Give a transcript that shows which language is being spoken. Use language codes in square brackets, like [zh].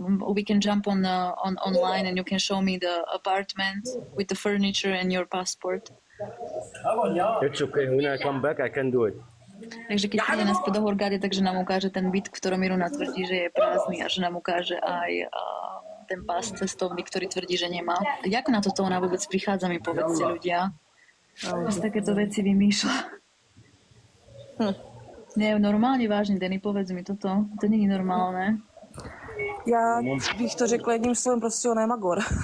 [en] we can jump on online and you can show me the apartment with the furniture and your passport. It's okay. When I come back, I can do it. [sk] Takže keď príde naspäť do Hurgady, takže nám ukáže ten byt, v ktorom Miruna tvrdí, že je prázdny a že nám ukáže aj ten pás cestovný, ktorý tvrdí, že nemá. Jak na toto ona vôbec prichádza, mi povedzte ľudia. Z takéto veci vymýšľa. Nie, normálně vážně, Denny, povedz mi toto. [cs] To není normálné. Já bych to řekla jedním slovem, prostě ona je magor.